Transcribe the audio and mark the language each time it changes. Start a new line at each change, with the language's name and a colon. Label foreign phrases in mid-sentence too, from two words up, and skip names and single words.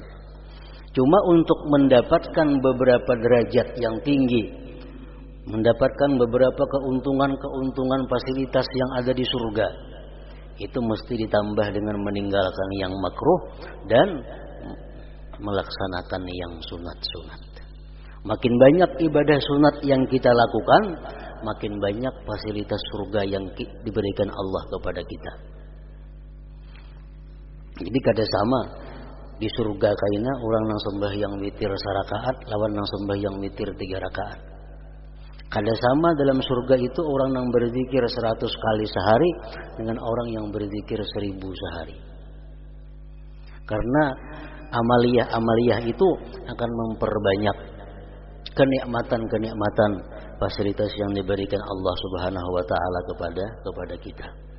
Indonesian: Cuma untuk mendapatkan beberapa derajat yang tinggi, mendapatkan beberapa keuntungan-keuntungan fasilitas yang ada di surga, itu mesti ditambah dengan meninggalkan yang makruh dan melaksanakan yang sunat-sunat. Makin banyak ibadah sunat yang kita lakukan, makin banyak fasilitas surga yang diberikan Allah kepada kita.
Banjar: Jadi kada sama di surga kaina orang nang sembahyang witir sarakaat lawan nang sembahyang witir 3 rakaat.
Indonesian: Kada sama dalam surga itu orang yang berzikir 100 kali sehari dengan orang yang berzikir 1000 sehari. Karena amaliyah-amaliyah itu akan memperbanyak kenikmatan-kenikmatan fasilitas yang diberikan Allah
Arabic: سبحانه وتعالى
Indonesian: kepada kita.